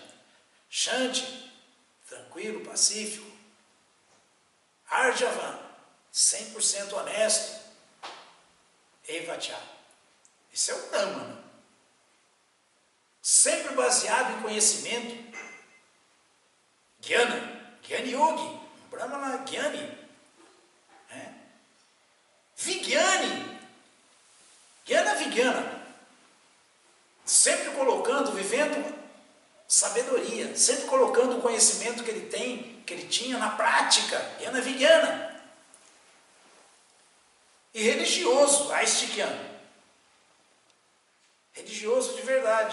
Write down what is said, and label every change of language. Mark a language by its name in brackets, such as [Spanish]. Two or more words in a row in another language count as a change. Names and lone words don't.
[Portuguese] Shanti, tranquilo, pacífico. Arjavan, 100% honesto. Evacha. Isso é o Brahmana. Sempre baseado em conhecimento. Jnana, Jnani Yogi, um Brahmana Jnani. [Sanskrit] Vijnani, Jnana Vijnana. [Portuguese] Sempre colocando, vivendo sabedoria, sempre colocando o conhecimento que ele tem, que ele tinha na prática. [Sanskrit] Jnana Vijnana. [Portuguese] E religioso, Aistikyan. Religioso de verdade.